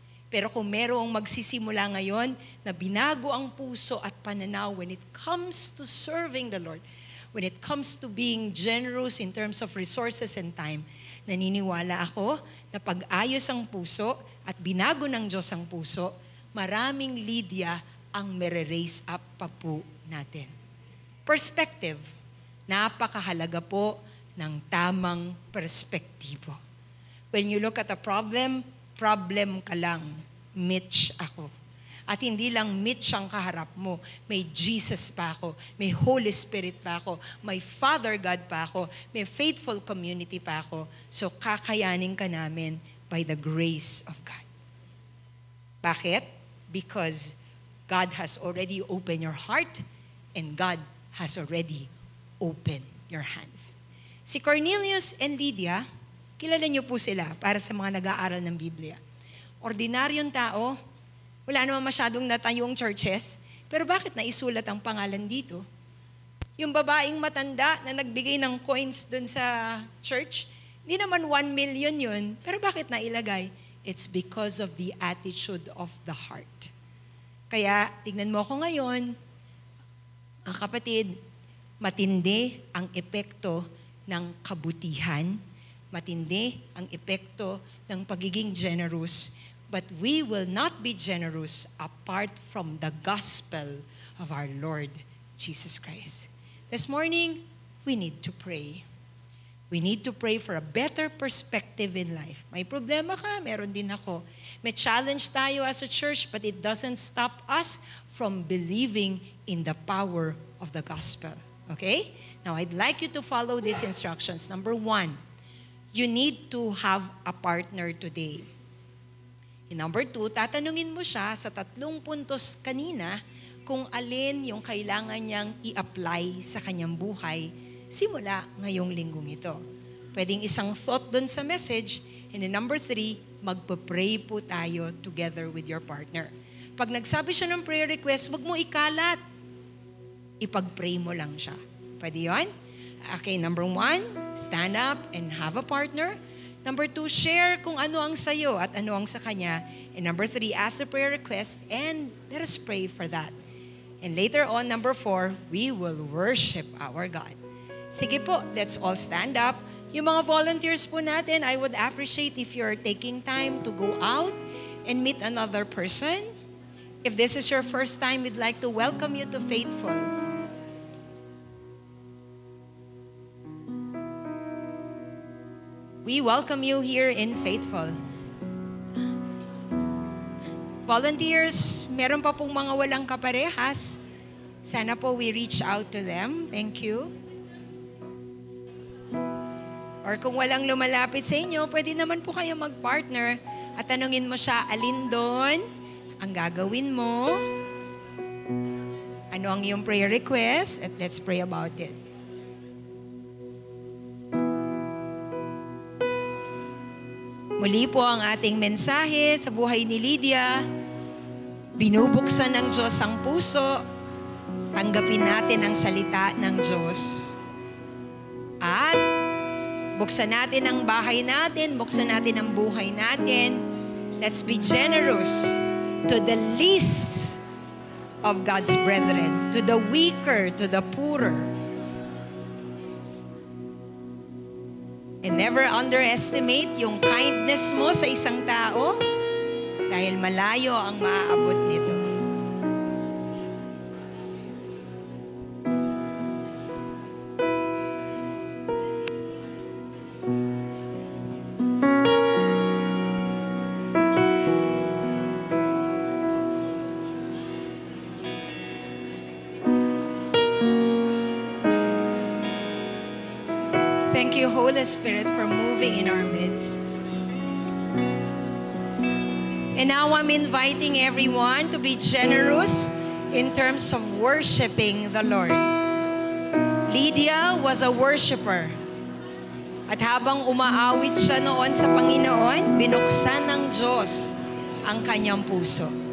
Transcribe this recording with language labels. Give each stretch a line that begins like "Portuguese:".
Filipino: Pero kung merong magsisimula ngayon na binago ang puso at pananaw
English: when it comes to serving the Lord, when it comes to being generous in terms of resources and time,
Filipino: naniniwala ako na pag-ayos ang puso at binago ng Diyos ang puso, maraming Lydia ang mere-raise up pa po natin. Perspective. Napakahalaga po ng tamang perspektibo.
English: When you look at a problem
Filipino: ka lang. Mitch ako. At hindi lang Mitch ang kaharap mo. May Jesus pa ako. May Holy Spirit pa ako. May Father God pa ako. May faithful community pa ako. So kakayanin ka namin
English: by the grace of God.
Filipino: Bakit?
English: Because God has already opened your heart and God has already opened your hands.
Filipino: Si Cornelius and Lydia, kilala niyo po sila para sa mga nag-aaral ng Biblia. Ordinaryong tao, wala naman masyadong natayong churches, pero bakit naisulat ang pangalan dito? Yung babaeng matanda na nagbigay ng coins dun sa church, hindi naman 1 million yun, pero bakit nailagay?
English: It's because of the attitude of the heart.
Filipino: Kaya, tignan mo ako ngayon, ang kapatid, matindi ang epekto ng kabutihan, matindi ang epekto ng pagiging generous,
English: but we will not be generous apart from the gospel of our Lord Jesus Christ. This morning, we need to pray. We need to pray for a better perspective in life.
Filipino: May problema ka, meron din ako. May challenge tayo
English: as a church, but it doesn't stop us from believing in the power of the gospel. Okay? Now, I'd like you to follow these instructions. Number 1, you need to have a partner today. And number 2,
Filipino: tatanungin mo siya sa 3 puntos kanina kung alin yung kailangan niyang i-apply sa kanyang buhay simula ngayong linggong ito. Pwedeng isang thought dun sa message.
English: And then number 3,
Filipino: magpa-pray po tayo
English: together with your partner.
Filipino: Pag nagsabi siya ng prayer request, wag mo ikalat. Ipag-pray mo lang siya. Pwede yun?
English: Okay, number 1, stand up and have a partner.
Filipino: Number 2, share kung ano ang sayo at ano ang sa kanya.
English: And number 3, ask the prayer request and let us pray for that. And later on, number 4, we will worship our God.
Filipino: Sige po,
English: let's all stand up.
Filipino: Yung mga volunteers po natin,
English: I would appreciate if you're taking time to go out and meet another person. If this is your first time, we'd like to welcome you to Faithful. We welcome you here in Faithful.
Filipino: Volunteers, meron pa pong mga walang kaparehas. Sana po
English: we reach out to them. Thank you.
Filipino: Or kung walang lumalapit sa inyo, pwede naman po kayo mag-partner at tanungin mo siya, alin doon ang gagawin mo? Ano ang iyong prayer request? At
English: let's pray about it.
Filipino: Muli po ang ating mensahe sa buhay ni Lydia. Binubuksan ng Diyos ang puso. Tanggapin natin ang salita ng Diyos. At Buksan natin ang bahay natin, buksan natin ang buhay natin.
English: Let's be generous to the least of God's brethren, to the weaker, to the poorer. And never underestimate
Filipino: yung kindness mo sa isang tao dahil malayo ang maaabot nito.
English: Thank you, Holy Spirit, for moving in our midst. And now I'm inviting everyone to be generous in terms of worshiping the Lord. Lydia was a worshiper.
Filipino: At habang umaawit siya noon sa Panginoon, binuksan ng Diyos ang kanyang puso.